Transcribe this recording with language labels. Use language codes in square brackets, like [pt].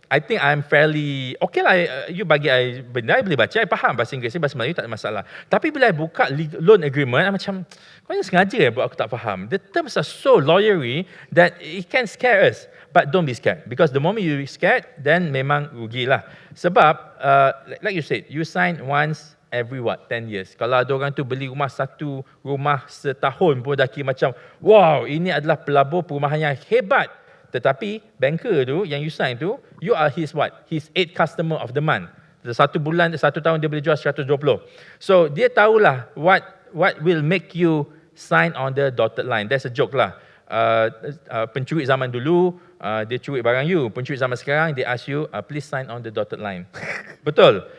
[en] I think I'm fairly okay lah. [ms] You bagi I benda, I boleh baca, I faham bahasa Inggeris, bahasa Melayu tak ada masalah. Tapi bila I buka loan agreement, I macam kau ni sengaja buat aku tak faham. [en] The terms are so lawyery that it can scare us. But don't be scared, because the moment you scared, then [ms] memang rugilah. Sebab [en] like you said, you sign once, every 10 years. [ms] Kalau ada orang tu beli satu rumah setahun pun dah kira macam, [en] wow, [ms] ini adalah pelabur perumahan yang hebat. Tetapi banker tu yang [en] you sign [ms] tu, [en] you are his His 8 customer of the month. [ms] Satu bulan, 1 tahun dia boleh jual 120. [en] So [ms] dia tahulah [en] what will make you sign on the dotted line. That's a joke lah. [ms] Pencuri zaman dulu, dia curi barang you. Pencuri zaman sekarang, [en] they ask you, please sign on the dotted line. [ms] Betul.